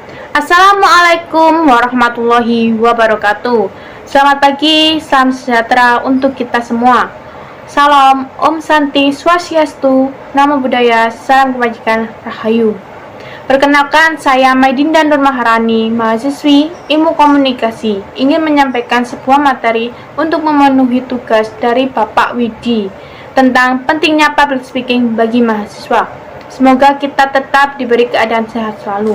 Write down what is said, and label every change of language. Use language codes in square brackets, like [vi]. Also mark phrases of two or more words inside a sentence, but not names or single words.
[ar] السلام عليكم ورحمة الله وبركاته. [id] Selamat pagi, salam sejahtera untuk kita semua. Salam, Om Santi Swastiastu, Namo Buddhaya, salam kebajikan, Rahayu. Perkenalkan, saya Maidinda Nur Maharani, mahasiswi Ilmu Komunikasi, ingin menyampaikan sebuah materi untuk memenuhi tugas dari Bapak Widi tentang pentingnya [en] public speaking [id] bagi mahasiswa. Semoga kita tetap diberi keadaan sehat selalu.